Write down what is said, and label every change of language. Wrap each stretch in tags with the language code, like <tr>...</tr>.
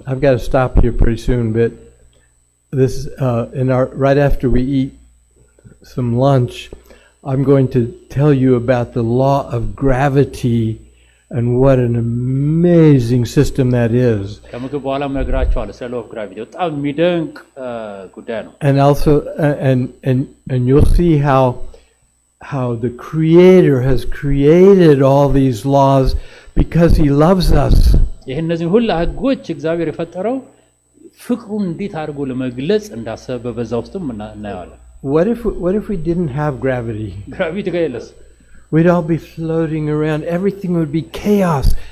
<en>I've got to stop here pretty soon, but this right after we eat some lunch, I'm going to tell you about the law of gravity and what an amazing system that is.</en> <am>ከምግብ በኋላ መግራቸዋለሁ ስለ</am> <en>law of gravity</en> <am>በጣም የሚደንቅ ጉዳይ ነው።</am> <en>And also and you'll see how the Creator has created all these laws because He loves us.</en> <am>ይሄ እነዚህ ሁሉ ህጎች እግዚአብሔር የፈጠረው ፍቅሩን እንዴት አድርጎ ለመግለጽ እንዳሰበ በዛ ውስጥም እናያለን።</am> <en>What if we didn't have gravity?</en> <am>ግራቪቲ ጋይለስ</am> <en>We'd all be floating around. Everything would be chaos.</en>